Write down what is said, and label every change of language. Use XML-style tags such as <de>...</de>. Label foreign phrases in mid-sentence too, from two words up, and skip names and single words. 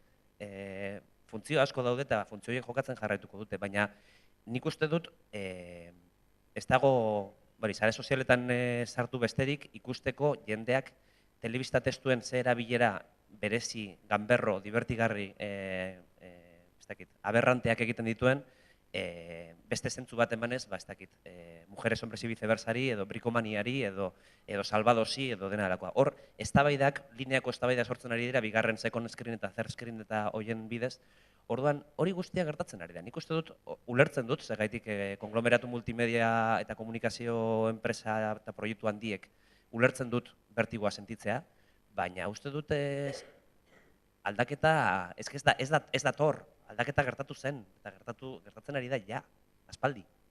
<eu>Funtzio asko daude eta funtzioiek jokatzen jarraituko dute, baina nik uste dut ez dago sare sozialetan sartu besterik ikusteko jendeak telebista testuen ze erabilera berezi, ganberro, divertigarri, aberranteak egiten dituen, beste zentzu bat emanez, mujeres hombres y viceversari, edo brikomaniari, edo salvadosi, edo dena delakoa. Hor, eztabaidak, lineako eztabaida sortzen ari dira, bigarren</eu> <en>second screen</en> <eu>eta</eu> <en>third screen</en> <eu>eta hoien bidez. Orduan, hori guztia gertatzen ari da. Nik uste dut, ulertzen dut, zegaitik konglomeratu multimedia eta komunikazio enpresa eta proiektu handiek ulertzen dut bertigoa sentitzea, baina uste dut aldaketa, ez dator, aldaketa gertatu zen, eta gertatzen ari da, ja, aspaldi.</eu>